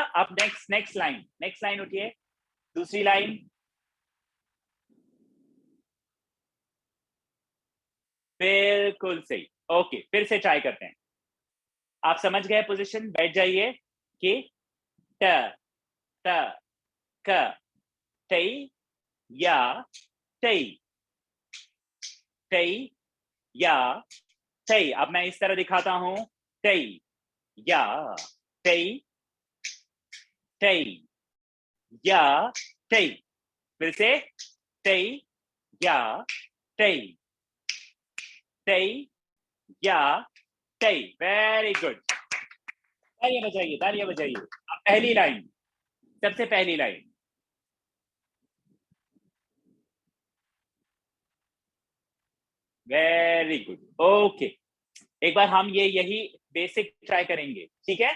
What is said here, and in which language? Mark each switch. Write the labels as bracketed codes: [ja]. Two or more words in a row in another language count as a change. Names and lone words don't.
[hi] अब [en] next line [hi] उठिए, दूसरी लाइन, बिल्कुल सही। ओके, फिर से ट्राई करते हैं। आप समझ गए पोजीशन, बैठ जाइए कि ट त क तई या तई, तई या तई। अब मैं इस तरह दिखाता हूं, तई या तई, तई या तई, फिर से तई या तई, तई या तई, [en] very good, [hi] तालियां बजाइए। अब पहली लाइन, सबसे पहली लाइन, [en] very good, okay. [hi] एक बार हम यही बेसिक ट्राई करेंगे, ठीक है।